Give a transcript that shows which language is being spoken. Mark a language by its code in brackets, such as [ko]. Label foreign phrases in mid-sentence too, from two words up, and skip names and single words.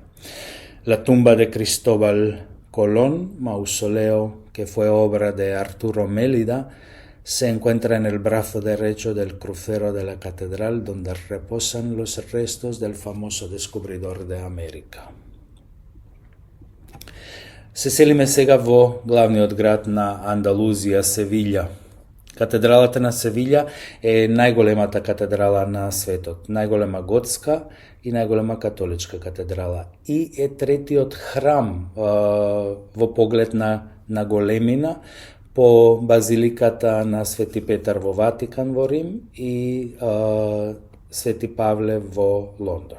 [es] La tumba de Cristóbal Colón, mausoleo que fue obra de Arturo Mélida, se encuentra en el brazo derecho del crucero de la catedral, donde reposan los restos del famoso descubridor de América. [mk] Се селиме сега во главниот град на Андалузија, Севиља. Катедралата на Севиља е најголемата катедрала на светот, најголема готска и најголема католичка катедрала. И е третиот храм во поглед на големина по базиликата на Свети Петар во Ватикан во Рим и Свети Павле во Лондон.